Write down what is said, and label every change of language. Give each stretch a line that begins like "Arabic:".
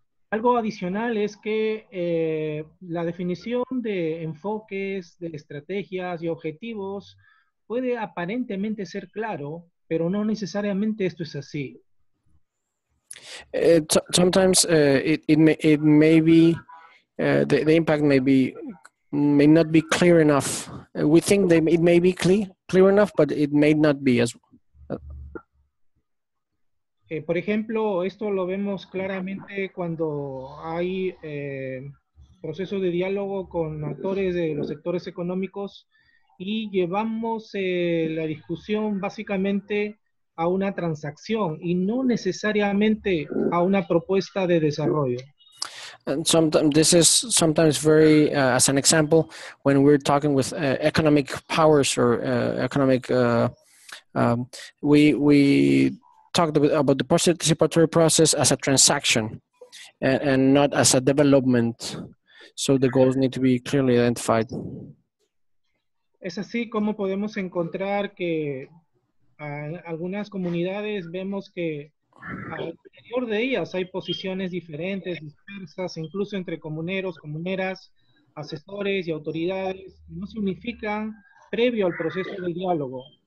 Spanish: Algo adicional es que la definición de enfoques, de estrategias y objetivos puede aparentemente ser claro, pero no necesariamente esto es así.
English: Sometimes it may be the impact may not be clear enough. We think that it may be clear enough, but it may not be as well.
Spanish: Por ejemplo, esto lo vemos claramente cuando hay procesos de diálogo con actores de los sectores económicos y llevamos la discusión básicamente a una transacción y no necesariamente a una propuesta de desarrollo.
English: And sometimes this is sometimes very, as an example, when we're talking with economic powers or economic, we talked about the participatory process as a transaction and not as a development. So the goals need to be clearly identified.
Spanish: Es así como podemos encontrar que Algunas comunidades vemos que al interior de ellas hay posiciones diferentes, dispersas, incluso entre comuneros, comuneras, asesores y autoridades, no se unifican previo al proceso del diálogo.